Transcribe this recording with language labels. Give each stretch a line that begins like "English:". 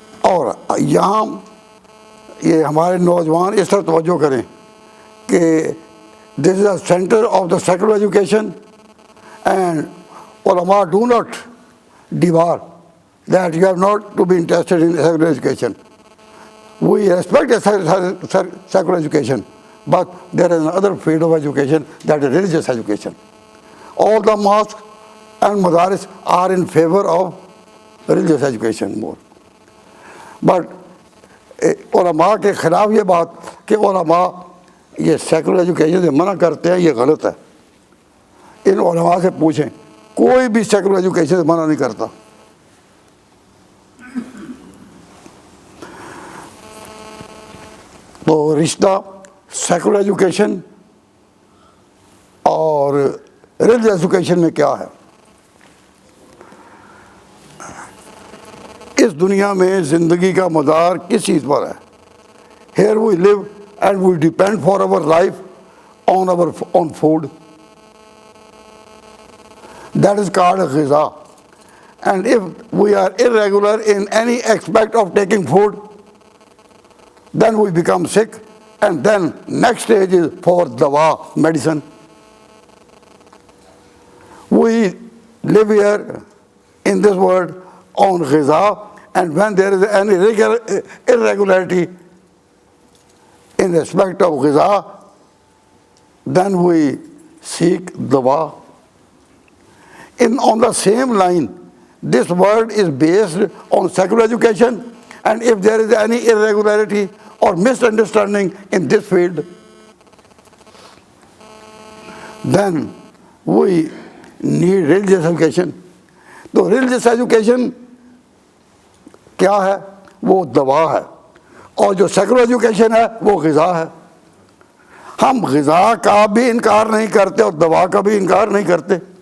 Urdu: اور یہاں یہ ہمارے نوجوان اس طرح توجہ کریں کہ
English: This is a centre of the secular education, and علماء do not debar that you have not to be interested in secular education. We respect secular education, but there is another field of education, that is religious education. All the mosques and madaris are in favor of religious education more. But
Urdu: علماء کے خلاف یہ بات کہ علماء یہ secular education سے منع کرتے ہیں، یہ غلط ہے۔ ان علماء سے پوچھیں، کوئی بھی سیکولر ایجوکیشن سے منع نہیں کرتا. تو رشتہ سیکولر ایجوکیشن اور ریلیجس ایجوکیشن میں کیا ہے؟ اس دنیا میں زندگی کا مدار کس چیز پر ہے؟
English: Here we live and we depend for our life on our own food. That is called غذا. And if we are irregular in any aspect of taking food, then we become sick, and then next stage is for dawa, medicine. We live here in this world on غذا, and when there is any irregularity in respect of غذا, then we seek dawa. On the same line, this world is based on secular education, and if there is any irregularity or misunderstanding in this field, then we need religious education.
Urdu: تو religious education کیا ہے؟ وہ دوا ہے، اور جو secular education ہے وہ غذا ہے. ہم غذا کا بھی انکار نہیں کرتے اور دوا کا بھی انکار نہیں کرتے.